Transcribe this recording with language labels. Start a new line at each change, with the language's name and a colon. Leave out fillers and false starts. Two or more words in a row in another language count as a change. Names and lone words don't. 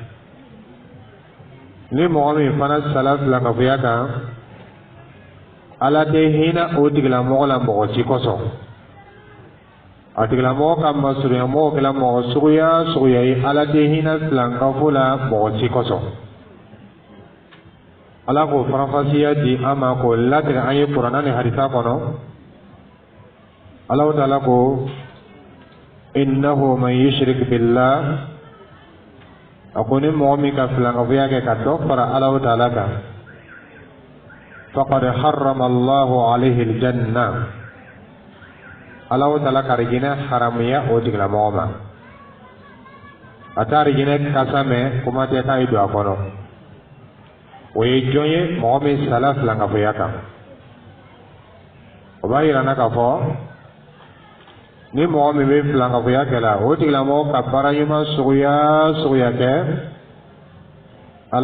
Bambara: ni mɔgɔ min fana sala filankafoya kan ala tɛ hinɛ o tigilamɔgɔ la mɔgɔ si kɔsɔn a tigilamɔgɔ ka masurunya mɔgɔ kɛla mɔgɔ suguya suguya ye ala tɛ hinɛ filankafo la mɔgɔ si kɔsɔn ala k'o faranfasiya di an ma k'o latigɛ an ye kuranɛ ni hadisa kɔnɔ ala ta'ala ko
Arabic: إنه من يشرك بالله
Bambara: a ko ni mɔgɔ min ka filankafoya kɛ ka dɔ fara ala ta'ala kan
Arabic: فقد حرم الله عليه الجنة
Bambara: ala ta'ala ka rijinɛ haramuya o tigilamɔgɔ ma a t'a rijinɛ kasa mɛn kuma tɛ k'a ye don a kɔnɔ o ye jɔn ye mɔgɔ min sala filankafoya kan o b'a yira na k'a fɔ ni mɔgɔ min bɛ filankafoya kɛ la o tigilamɔgɔ ka baara ɲuman suguya suguya kɛ ala